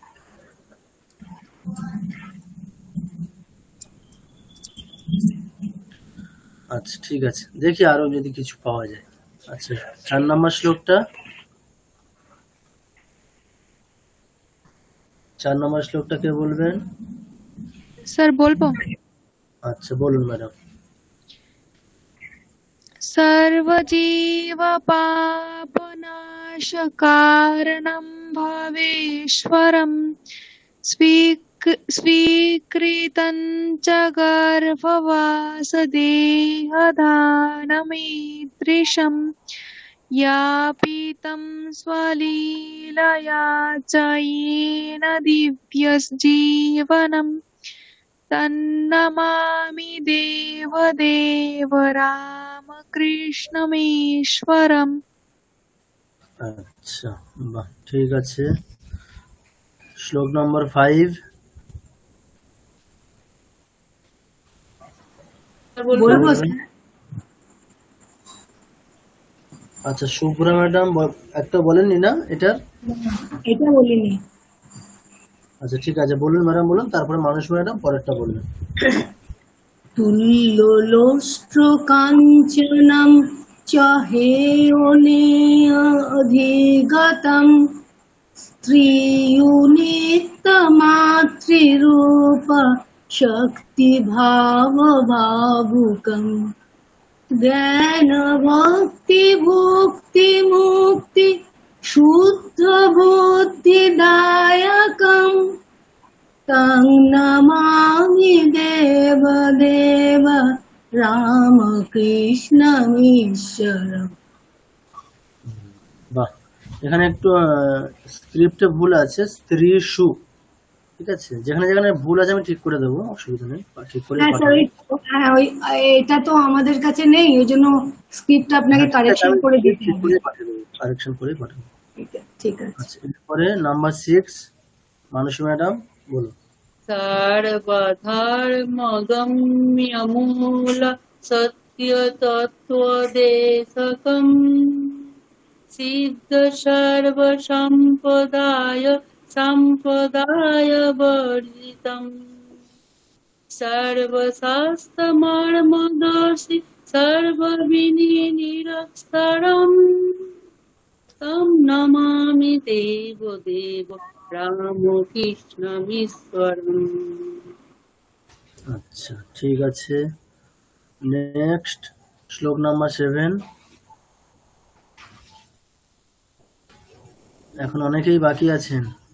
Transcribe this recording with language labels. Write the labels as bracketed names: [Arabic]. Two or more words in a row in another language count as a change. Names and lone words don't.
[Bangla] আচ্ছা, ঠিক আছে, দেখি আরো যদি কিছু পাওয়া যায়। আচ্ছা, 4 নম্বর শ্লোকটা, 4 নম্বর শ্লোকটা কে বলবেন? স্যার বলবো? আচ্ছা, বলুন ম্যাডাম। [Sanskrit] सर्वजीव पापनाशकारणं भवेश्वरं स्वीकृतं च गर्भवासदेहदानमीदृशं यापितं स्वलीलया च येन दिव्यजीवनम् तन्नमामि देवदेव रामकृष्णमीश्वरम्। [Bangla] আচ্ছা, বাহ, ঠিক আছে। শ্লোক নম্বর 5, বলবো স্যার? আচ্ছা, শুভ্রা ম্যাডাম একটা বলেননি না এটার? এটা বলিনি। আচ্ছা, ঠিক আছে, বলুন ম্যাডাম, বলুন, তারপরে মানুষ ম্যাডাম পরেরটা বলবেন। [Sanskrit] তুল্যলোষ্ট্র কাঞ্চনম চ হেয়নে অধিগতম স্ত্রিয়ুনিত্যমাতৃরূপ শক্তি ভাব ভাবুকম জ্ঞান ভক্তি ভক্তি মুক্তি শুদ্ধ বুদ্ধিদায়কম তং নমামি দেবদেব রামকৃষ্ণমীশ্বরম। [Bangla] বাহ, এখানে একটু স্ক্রিপ্টে ভুল আছে, স্ত্রী সু, ঠিক আছে, যেখানে যেখানে ভুল আছে আমি ঠিক করে দেবো, অসুবিধা নেই, ঠিক করে হ্যাঁ স্যার, হ্যাঁ ওই এটা তো আমাদের কাছে নেই, ওই জন্য স্ক্রিপ্টটা আপনাকে কারেকশন করে দিতে হবে। কারেকশন করে পাঠাবো। ঠিক আছে। আচ্ছা, এরপরে নাম্বার 6, মানুষ ম্যাডাম বলুন। [Sanskrit] सर्वधर्मगम्यमूल सत्यतत्त्वदेशकम् सिद्ध सर्वसम्पदाय सम्पदायवर्जितम् सर्वशास्त्रमर्मदर्शि सर्वविनिरक्षरम् तं नमामि देवदेव রামকৃষ্ণমীশ্বরম। [Bangla] আচ্ছা, ঠিক আছে। নেক্সট শ্লোক নাম্বার 7, এখন অনেকেই বাকি আছেন।